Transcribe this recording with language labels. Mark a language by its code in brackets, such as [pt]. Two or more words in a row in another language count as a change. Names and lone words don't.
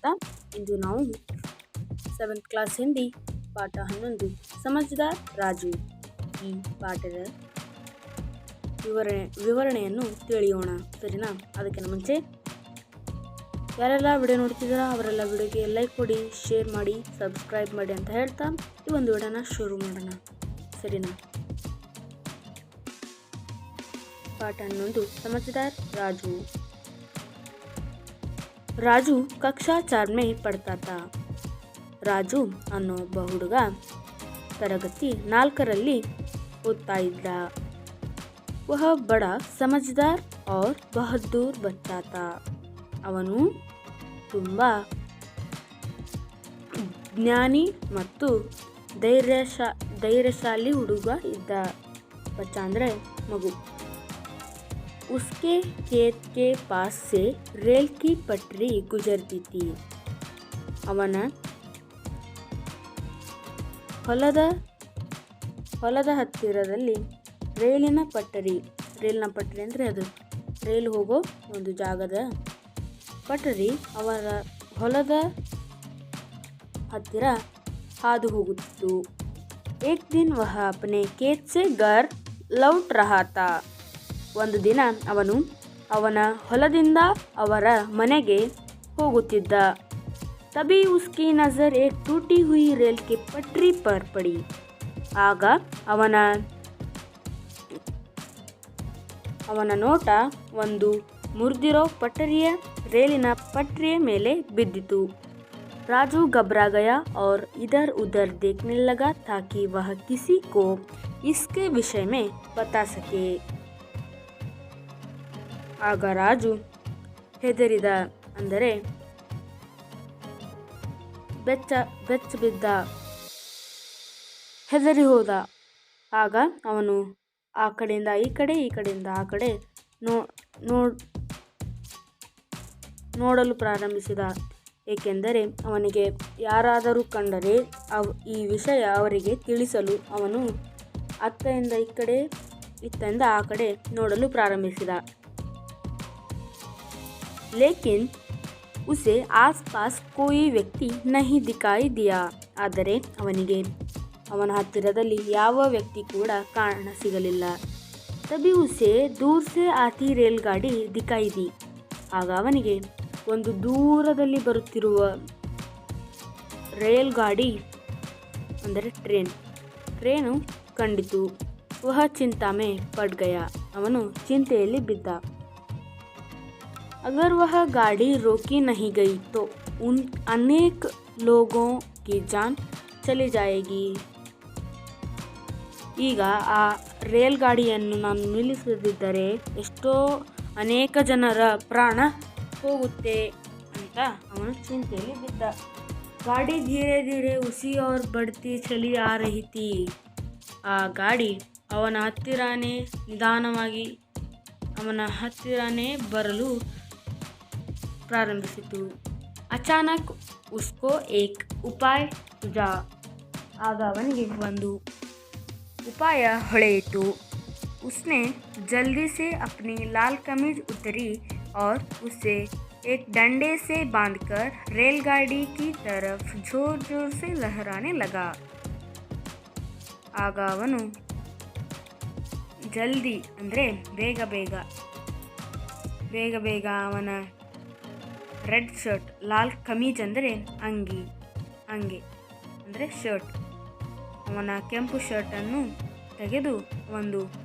[kn] ಇಂದು ನಾವು 7th ಕ್ಲಾಸ್ ಹಿಂದಿ ಪಾಠ 11 ಸಮಜ್ದಾರ್ ರಾಜು ಈ ಪಾಠದ ವಿವರಣೆಯನ್ನು ತಿಳಿಯೋಣ. ಸರಿನಾ? ಅದಕ್ಕಿಂತ ಮುಂಚೆ ಯಾರೆಲ್ಲ ವಿಡಿಯೋ ನೋಡ್ತಿದ್ದೀರಾ ಅವರೆಲ್ಲ ವಿಡಿಯೋಗೆ ಲೈಕ್ ಕೊಡಿ, ಶೇರ್ ಮಾಡಿ, ಸಬ್ಸ್ಕ್ರೈಬ್ ಮಾಡಿ ಅಂತ ಹೇಳ್ತಾ ಈ ಒಂದು ವಿಡಿಯೋನ ಶುರು ಮಾಡೋಣ. ಸರಿನಾ? [hi] पाठ 11 समझदार राजू। राजू कक्षा 4 में पढ़ता था. [kn] ರಾಜು ಅನ್ನೋ ಒಬ್ಬ ಹುಡುಗ ತರಗತಿ 4ರಲ್ಲಿ ಓದ್ತಾ ಇದ್ದ. [hi] वह बड़ा समझदार और बहादुर बच्चा था. [kn] ಅವನು ತುಂಬ ಜ್ಞಾನಿ ಮತ್ತು ಧೈರ್ಯಶಾಲಿ ಹುಡುಗ ಇದ್ದ. ಬಚ್ಚ ಅಂದರೆ ಮಗು. [hi] उसके खेत के पास से रेल की पटरी गुजरती थी. [kn] ಅವನ ಹೊಲದ ಹತ್ತಿರದಲ್ಲಿ ರೈಲಿನ ಪಟ್ಟರಿ ಅಂದರೆ ಅದು ರೈಲ್ ಹೋಗೋ ಒಂದು ಜಾಗದ ಪಟ್ಟರಿ ಅವರ ಹೊಲದ ಹತ್ತಿರ ಹಾದು ಹೋಗುತ್ತಿತ್ತು. [hi] एक दिन वह अपने खेत से घर लौट रहा था. [kn] ಒಂದು ದಿನ ಅವನು ಅವನ ಹೊಲದಿಂದ ಅವರ ಮನೆಗೆ ಹೋಗುತ್ತಿದ್ದ. [hi] तभी उसकी नज़र एक टूटी हुई रेल की पटरी पर पड़ी. [kn] ಆಗ ಅವನ ನೋಟ ಒಂದು ಮುರಿದಿರೋ ರೈಲಿನ ಪಟ್ರಿಯ ಮೇಲೆ ಬಿದ್ದಿತು. [hi] ರಾಜು घबरा गया और इधर उधर देखने लगा ताकि वह किसी को इसके विषय में बता सके. [kn] ಆಗ ರಾಜು ಹೆದರಿದ ಅಂದರೆ ಬೆಚ್ಚ ಬಿದ್ದ, ಹೆದರಿ ಹೋದ. ಆಗ ಅವನು ಆ ಕಡೆಯಿಂದ ಈ ಕಡೆ, ಈ ಕಡೆಯಿಂದ ಆ ಕಡೆ ನೋಡಲು ಪ್ರಾರಂಭಿಸಿದ. ಏಕೆಂದರೆ ಅವನಿಗೆ ಯಾರಾದರೂ ಕಂಡರೆ ಈ ವಿಷಯ ಅವರಿಗೆ ತಿಳಿಸಲು ಅವನು ಅತ್ತದಿಂದ ಈ ಕಡೆ, ಇತ್ತದಿಂದ ಆ ಕಡೆ ನೋಡಲು ಪ್ರಾರಂಭಿಸಿದ. [hi] लेकिन उसे आसपास कोई व्यक्ति नहीं दिखाई दिया. [kn] ಆದರೆ ಅವನಿಗೆ ಅವನ ಹತ್ತಿರದಲ್ಲಿ ಯಾವ ವ್ಯಕ್ತಿ ಕೂಡ ಕಾಣ ಸಿಗಲಿಲ್ಲ. [hi] तभी उसे दूर से आती रेलगाड़ी दिखाई दी. [kn] ಆಗ ಅವನಿಗೆ ಒಂದು ದೂರದಲ್ಲಿ ಬರುತ್ತಿರುವ [hi] रेल गाड़ी [kn] ಅಂದರೆ ಟ್ರೇನು ಕಂಡಿತು. [hi] वह चिंता में पड़ गया. [kn] ಅವನು ಚಿಂತೆಯಲ್ಲಿ ಬಿದ್ದ. [hi] अगर वह गाड़ी रोकी नहीं गई तो उन अनेक लोगों की जान चली जाएगी. [kn] ಈಗ ಆ ರೈಲ್ ಗಾಡಿಯನ್ನು ನಾನು ನಿಲ್ಲಿಸದಿದ್ದರೆ ಎಷ್ಟೋ ಅನೇಕ ಜನರ ಪ್ರಾಣ ಹೋಗುತ್ತೆ ಅಂತ ಅವನು ಚಿಂತೆಯಲ್ಲಿ ಬಿದ್ದ. [hi] गाड़ी धीरे धीरे उसी और बढ़ती चली आ रही थी. [kn] ಆ ಗಾಡಿ ಅವನ ಹತ್ತಿರನೇ ಬರಲು ಪ್ರಾರಂಭಿಸಿತು. [hi] अचानक उसको एक उपाय ಸುझा. [kn] ಆಗ ಅವನಿಗೆ ಒಂದು ಉಪಾಯ ಹೊಳೆಯಿತು. [hi] उसने जल्दी से अपनी लाल कमीज उतरी और उसे एक डंडे से बांधकर रेलगाड़ी की तरफ जोर जोर से लहराने लगा. [kn] ಆಗ ಅವನು ಜಲ್ದಿ ಅಂದರೆ ಬೇಗ ಬೇಗ ಅವನ [en] red shirt, [hi] लाल कमीज [kn] ಅಂದರೆ ಅಂಗಿ ಅಂದರೆ ಶರ್ಟ್, ಅವನ ಕೆಂಪು ಶರ್ಟನ್ನು ತೆಗೆದು ಒಂದು